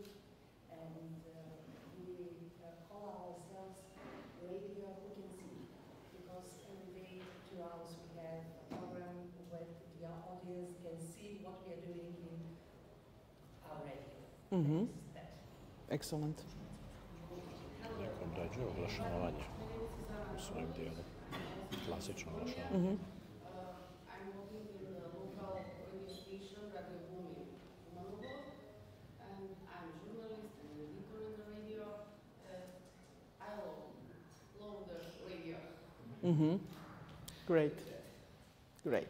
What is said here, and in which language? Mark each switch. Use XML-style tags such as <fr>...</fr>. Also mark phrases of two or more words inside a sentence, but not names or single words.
<en>And we call ourselves Radio Who Can See, because every day, 2 hours, we have a program where the audience can see what we are doing in our radio. Mm-hmm. Excellent.</en> <bs>Nekom dođe oglašavanje u svojim dijelu. Klasično oglašavanje.</bs> <en>I'm working in a local radio station, Radio Boom in Kumanovo, and I'm a journalist and editor in the radio. I love the radio. Mm-hmm. Great. Great.</en>